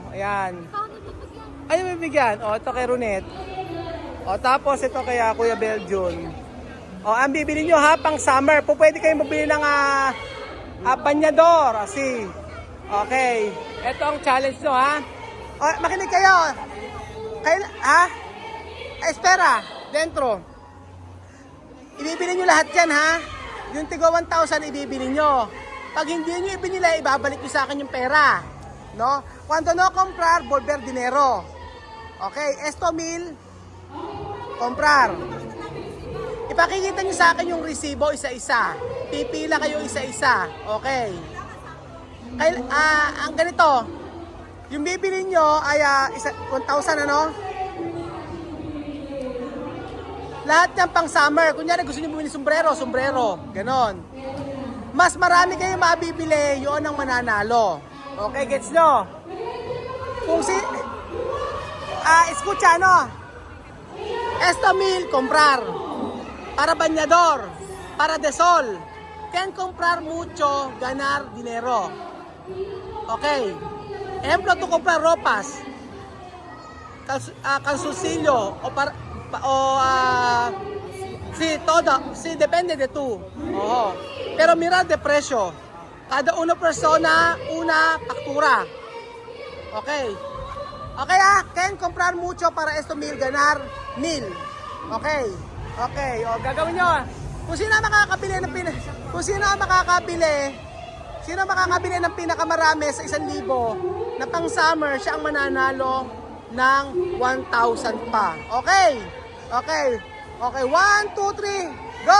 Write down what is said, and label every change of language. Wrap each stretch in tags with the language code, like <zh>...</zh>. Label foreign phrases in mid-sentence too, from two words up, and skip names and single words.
<tl>Ayan. Ay, may bigyan. O, ito kay Ronet. O, tapos ito kay Kuya Belgian. O, ang bibili nyo, ha? Pang summer. Pwede kayong mabili ng banyador.</tl> <es>Asi. Okay.</es> <tl>Ito ang challenge nyo, ha? O, makinig kayo. Ha?</tl> <es>Espera. Dentro.</es> <tl>Ibibili nyo lahat yan, ha? Yung tigo 1,000 ibibili nyo. Pag hindi nyo ibinila, ibabalik nyo sa akin yung pera.</tl> <es>No? Cuando no comprar, volver dinero. Okay, esto 1,000, comprar.</es> <tl>Ipakikita nyo sa akin yung resibo isa-isa. Pipila kayo isa-isa. Okay. Ang ganito, yung bibili nyo ay 1,000, ano? Lahat yan pang summer. Kunyari gusto nyo bumili sombrero, ganon. mas marami kayo mabibili, yun ang mananalo. Okay, gets nyo? Kung si...</tl> <es>escucha, no? Esto mil, comprar. Para bañador. Para de sol. Can comprar mucho, ganar dinero. Okay. Ejemplo, tú compras ropas. Calzoncillo. Sí, todo. Sí, depende de tú. Oo. Pero mira de precio. Cada una persona, una factura. Okay. Okay can comprar mucho para esto mil, ganar mil.</es> <tl>Okay. Okay, o gagawin nyo. Kung sino ang makakabili ng sino ang makakabili ng pinakamarami sa 1,000 na pang summer, siya ang mananalo ng 1,000 pa.</tl> <en>Okay? Okay. Okay, 1, 2, 3, go!</en>